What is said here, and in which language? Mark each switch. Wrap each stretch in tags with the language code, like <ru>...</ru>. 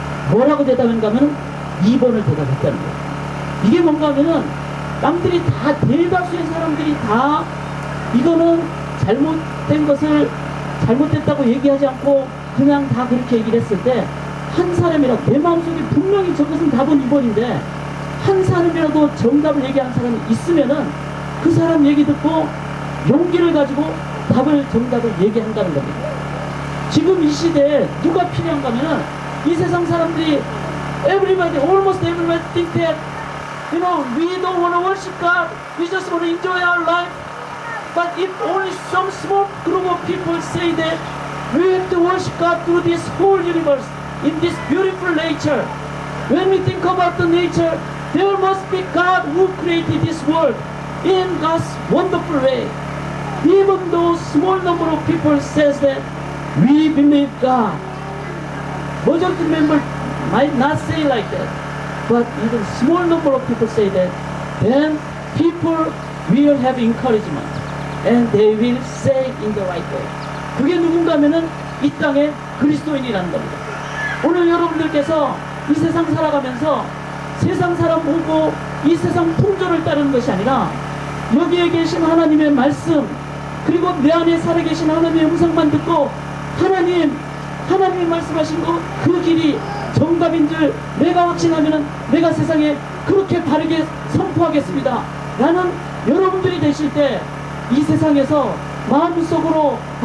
<ko>뭐라고 대답했는가 하면 2번을 대답했다는 거예요. 이게 뭔가 하면은 남들이 다 대다수의 사람들이 다 이거는 잘못된 것을 잘못됐다고 얘기하지 않고 그냥 다 그렇게 얘기를 했을 때 한 사람이라도 내 마음속에 분명히 저것은 답은 2번인데 한 사람이라도 정답을 얘기하는 사람이 있으면은 그 사람 얘기 듣고 용기를 가지고 정답을 얘기한다는 겁니다. 지금 이 시대에 누가 필요한가 하면은 이 세상 사람들이</ko> <en>almost everybody think that you know, we don't want to worship God. We just want to enjoy our life. But if only some small group of people say that we have to worship God through this whole universe, in this beautiful nature. When we think about the nature, there must be God who created this world in God's wonderful way. Even though small number of people says that we believe God. Majority member might not say like that. But even small number of people say that, then people will have encouragement and they will say in the right way.</en> <ko>그게 누군가 하면은 이 땅의 그리스도인이라는 겁니다. 오늘 여러분들께서 이 세상 살아가면서 세상 사람 보고 이 세상 풍조를 따르는 것이 아니라 여기에 계신 하나님의 말씀, 그리고 내 안에 살아계신 하나님의 음성만 듣고 하나님이 말씀하신 그 길이 정답인 줄 내가 확신하면 내가 세상에 그렇게 바르게 선포하겠습니다 라는 여러분들이 되실 때 이 세상에서 마음속으로</ko>